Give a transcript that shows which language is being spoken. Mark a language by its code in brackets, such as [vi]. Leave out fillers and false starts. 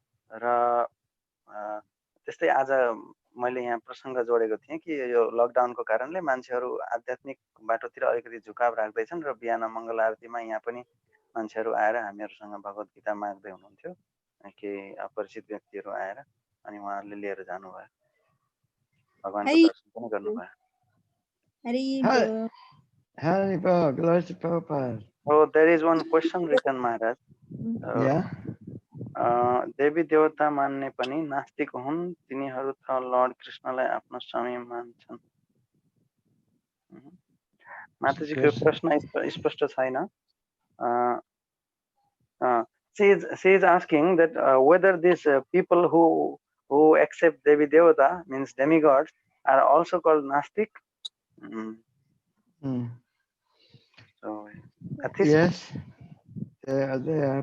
[ne] र त्यस्तै आज मैले यहाँ प्रसङ्ग जोडेको थिएँ कि यो लकडाउनको कारणले मान्छेहरू आध्यात्मिक बाटोतिर अलिकति झुकाव राख्दैछन् र बिहान मङ्गल आरतीमा यहाँ पनि मान्छेहरू आएर हामीहरूसँग भगवत गीता माग्दै हुनुहुन्थ्यो। केही अपरिचित व्यक्तिहरू आएर अनि उहाँहरूले लिएर जानुभयो, भगवानको दर्शन पनि गर्नुभयो। [en] Hari Bol, glory to Prabhupada. Oh, there is one question written, Maharaj. Yeah. [ne] देवी देवता मान्ने पनि नास्तिक हुन्, तिनीहरू त लर्ड कृष्णलाई आफ्नो स्वामी मान्छन्। माताजीको प्रश्न स्पष्ट छैन। [en] She is asking that whether these people who accept Devi Devata, means demigods, are also called Nastik. So, yes, they are.